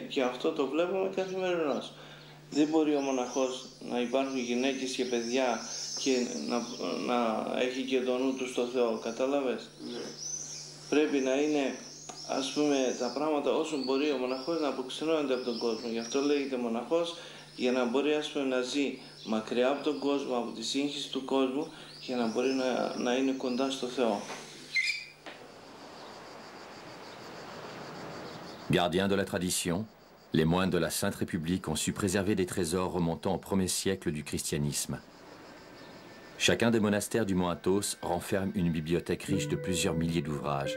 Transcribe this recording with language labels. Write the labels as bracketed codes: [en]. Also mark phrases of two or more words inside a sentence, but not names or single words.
[el] Και αυτό το βλέπουμε καθημερινώς. Δεν μπορεί ο μοναχός να υπάρχουν γυναίκες και παιδιά και να έχει και το νου του στο Θεό, κατάλαβες. Πρέπει να είναι, ας πούμε, τα πράγματα όσο μπορεί ο μοναχός να αποξενώνεται από τον κόσμο. Γι' αυτό λέγεται μοναχός, για να μπορεί, ας πούμε, να ζει μακριά από τον κόσμο, από τη σύγχυση του κόσμου, για να μπορεί να είναι κοντά στο Θεό. [fr] Gardiens de la tradition, les moines de la Sainte République ont su préserver des trésors remontant au 1er siècle du christianisme. Chacun des monastères du mont Athos renferme une bibliothèque riche de plusieurs milliers d'ouvrages.